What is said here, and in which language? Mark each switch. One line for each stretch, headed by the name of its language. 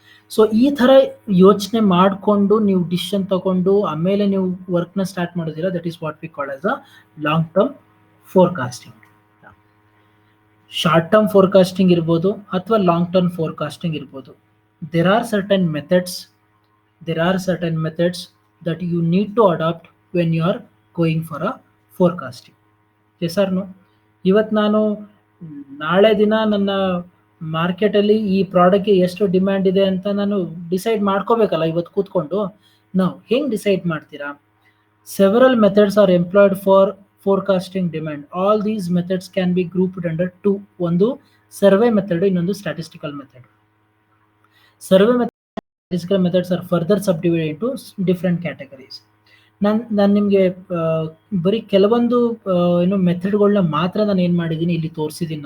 Kannada: So ಈ ತರ ಯೋಚನೆ ಮಾಡಿಕೊಂಡು ನೀವು ಡಿಸಿಷನ್ ತಗೊಂಡು ಆಮೇಲೆ ನೀವು ವರ್ಕ್ನ ಸ್ಟಾರ್ಟ್ ಮಾಡೋದಿಲ್ಲ,
English: That is what we call as a long term forecasting.
Kannada: Short term forecasting ಇರ್ಬೋದು ಅಥವಾ ಲಾಂಗ್ ಟರ್ಮ್ ಫೋರ್ಕಾಸ್ಟಿಂಗ್ ಇರ್ಬೋದು.
English: there are certain methods there are certain methods that you need to adopt when you are going for a forecasting. yes or no?
Kannada: ಇವತ್ತು ನಾನು ನಾಳೆ ದಿನ ನನ್ನ ಮಾರ್ಕೆಟಲ್ಲಿ ಈ ಪ್ರಾಡಕ್ಟ್ಗೆ ಎಷ್ಟು ಡಿಮ್ಯಾಂಡ್ ಇದೆ ಅಂತ ನಾನು ಡಿಸೈಡ್ ಮಾಡ್ಕೋಬೇಕಲ್ಲ ಇವತ್ತು ಕೂತ್ಕೊಂಡು. ನಾವು ಹೆಂಗೆ ಡಿಸೈಡ್ ಮಾಡ್ತೀರಾ?
English: Several methods are employed for forecasting demand. All these methods can be grouped under two.
Kannada: ಒಂದು ಸರ್ವೆ ಮೆಥಡ್, ಇನ್ನೊಂದು statistical method.
English: Survey statistical methods are further subdivided into different categories.
Kannada: ನಾನು ನಿಮಗೆ ಬರೀ ಕೆಲವೊಂದು ಮೆಥಡ್ಗಳನ್ನ ಮಾತ್ರ ನಾನು ಏನು ಮಾಡಿದ್ದೀನಿ ಇಲ್ಲಿ ತೋರಿಸಿದ್ದೀನಿ.